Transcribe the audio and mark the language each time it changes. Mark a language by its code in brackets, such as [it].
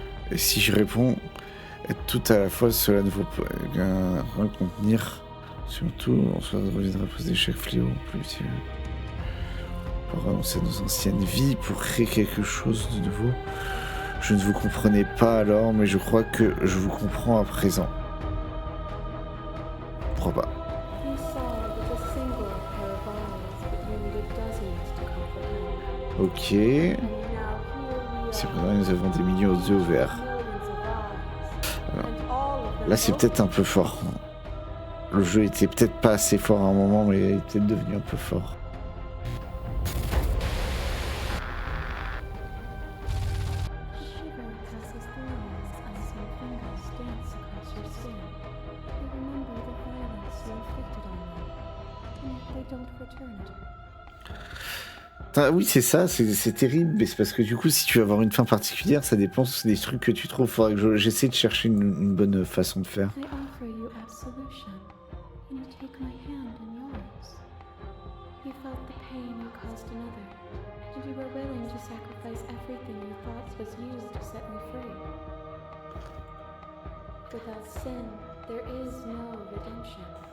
[fr] Et si je réponds, être tout à la fois, cela ne vaut pas rien contenir. Surtout, on se reviendra poser chaque fléau plus utile. Pour renoncer à nos anciennes vies, pour créer quelque chose de nouveau. Je ne vous comprenais pas alors, mais je crois que je vous comprends à présent. Pourquoi pas? [en] You saw with a single pair of eyes, but you needed dozens to comprehend. Ok. And now here we [fr] C'est [en] are, [fr] vrai, nous avons des millions d'yeux ouverts. [en] millions of eyes, and all of them [fr] Là, c'est peut-être un peu fort. Le jeu était peut-être pas assez fort à un moment, mais il est peut-être devenu un peu fort. [en] Shiver passes through us as your fingers dance across your skin. They remember the violence you inflicted on them, and yet they don't return it. [fr] Ah, oui, c'est ça, c'est terrible, mais c'est parce que du coup, si tu veux avoir une fin particulière, ça dépend des trucs que tu trouves. Faudrait que j'essaie de chercher une bonne façon de faire. [en] I offer you absolution, and you take my hand in yours. You felt the pain you caused another, and you were willing to sacrifice everything you thought was used to set me free. Without sin, there is no redemption.